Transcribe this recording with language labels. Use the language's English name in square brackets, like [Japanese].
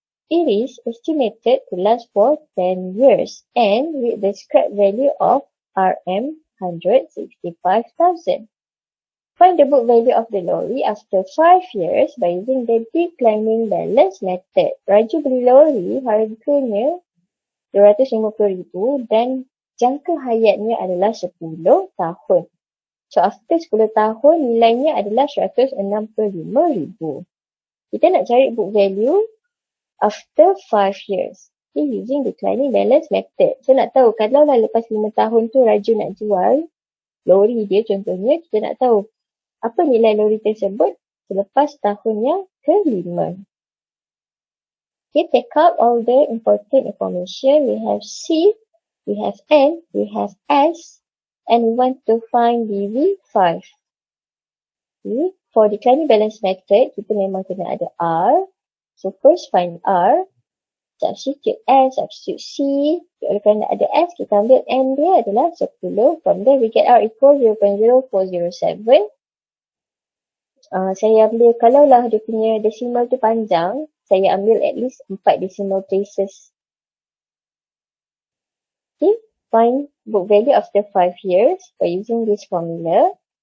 [English] It is estimated to last for 10 years and with the scrap value of RM 165,000. Find the book value of the lorry after 5 years by using the declining balance method. [Malay] Raju beli lorry, harganya RM250,000 dan jangka hayatnya adalah 10 tahun. So after 10 tahun, nilainya adalah RM165,000. Kita nak cari book value [English] after 5 years. [Malay] Okay, [English] using declining balance method. [Malay] So nak tahu, kalau lah lepas 5 tahun tu Raju nak jual lori dia contohnya, kita nak tahu apa nilai lori tersebut selepas tahun yang ke-5. [English] Okay, take out all the important information. We have C, we have N, we have S, and we want to find BV5. [Malay] Okay. For declining balance method, kita memang kena ada R. [English] So first find R. Substitute S, substitute C. [Malay] Oleh kerana ada S, kita ambil N dia adalah 10. [English] From there, we get R equal 0.0407. [Malay] Saya ambil, kalaulah dia punya decimal tu panjang, saya ambil [English] at least 4 decimal places. Okay, find book value after 5 years by using this formula.